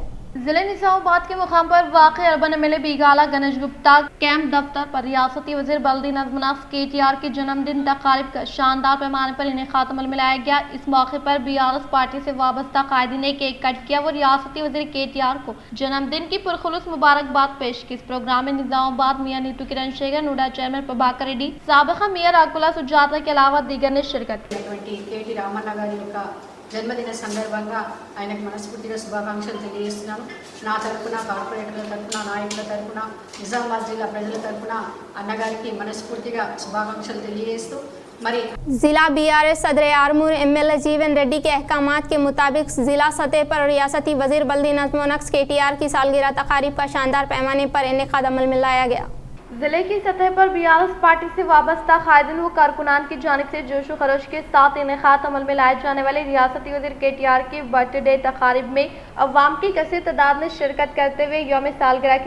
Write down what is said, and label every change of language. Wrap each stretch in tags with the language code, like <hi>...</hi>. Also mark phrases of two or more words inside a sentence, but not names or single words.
<ur>ضلع نظام آباد کے مقام پر واقع</ur> <en>urban MLA</en> <ur>بیگالہ گنیش گپتا کیمپ دفتر پر ریاستی وزیر بلدی نظم و نسق KTR کے جنم دن تقاریب کا شاندار پیمانے پر انعقاد عمل میں لایا گیا۔ اس موقع پر BRS پارٹی سے وابستہ قائدین نے</ur> <en>cake cut</en> <ur>کیا وہ ریاستی وزیر KTR کو جنم دن کی پرخلوص مبارکباد پیش کی۔ اس پروگرام میں نظام آباد میاں نیتو کرن شیگر، نوڈا چیئرمین پربھاکر ریڈی، سابقہ میئر اکولا سجاتا کے علاوہ دیگر نے شرکت کی۔</ur> <te>KT రామన్న గారి యొక్క జన్మదిన సందర్భంగా ఆయనకు మనస్ఫూర్తిగా శుభాకాంక్షలు తెలియజేస్తున్నాను। నా తరపున, కార్పొరేటర్ల తరపున, నాయకుల తరపున, నిజామాబాద్ జిల్లా ప్రజల తరపున అన్నగారికి మనస్ఫూర్తిగా శుభాకాంక్షలు తెలియజేస్తూ మరి</te> <ur>ضلع BRS صدر آرمور MLA جیون ریڈی کے احکامات کے مطابق ضلع سطح پر ریاستی وزیر بلدی نظم و نسق KTR کی سالگرہ تقاریب کا شاندار پیمانے پر انعقاد عمل میں لایا گیا۔ ضلع کی سطح پر BRS پارٹی سے وابستہ قائدین و کارکنان کی جانب سے جوش و خروش کے ساتھ انعقاد عمل میں لائے جانے والے ریاستی وزیر KTR کی</ur> <en>birth day</en> <ur>تقاریب میں عوام کی کثیر تعداد نے شرکت کرتے ہوئے یوم سالگرہ کی</ur>